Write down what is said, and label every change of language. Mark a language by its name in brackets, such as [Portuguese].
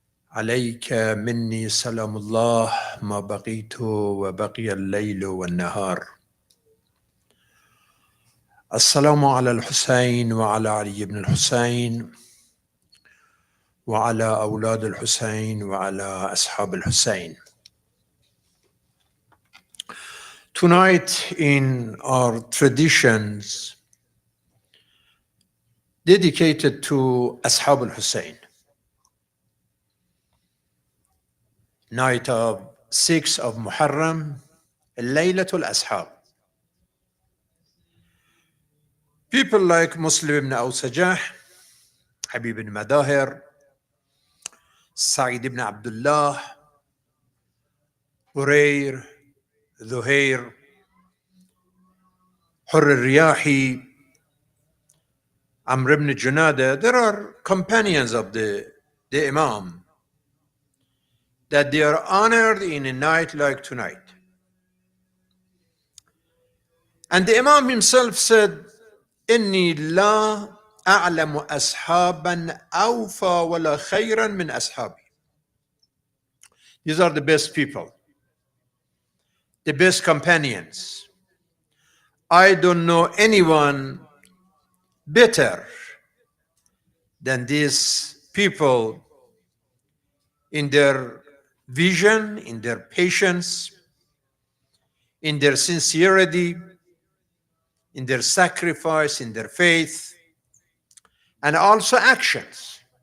[Arabic] عليك مني سلام الله ما بقيت وبقي الليل والنهار. السلام على الحسين وعلى علي بن الحسين وعلى أولاد الحسين وعلى أصحاب الحسين. [English] Tonight in our traditions dedicated to Ashab al-Hussein, night of 6th of Muharram, Laylatul Ashab. People like Muslim ibn Awsajah, Habib ibn Madahir, Sa'id ibn Abdullah, Hurayr, Zuhair, Hurr al-Riyahi, Amr ibn Junada, there are companions of the Imam that they are honored in a night like tonight. And the Imam himself said, [Arabic] إني لا أعلم أصحابا أوفى ولا خيرا من أصحابي. [English] These are the best people, the best companions. I don't know anyone better than these people in their vision, in their patience, in their sincerity, in their sacrifice, in their faith, and also actions.